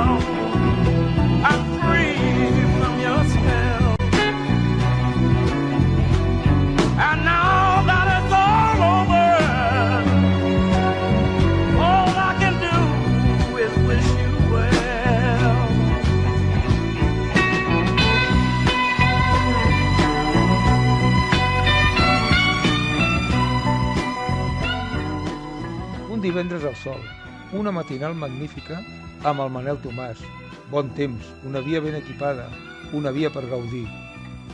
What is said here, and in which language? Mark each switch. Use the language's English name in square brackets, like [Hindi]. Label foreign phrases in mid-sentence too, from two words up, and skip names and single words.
[English] I'm free from your spell. And now that it's all over, all I can do is wish you well. [Catalan] Un divendres al sol, una matinal magnífica amb el Manel Tomàs. Bon temps, una via ben equipada, una via per gaudir.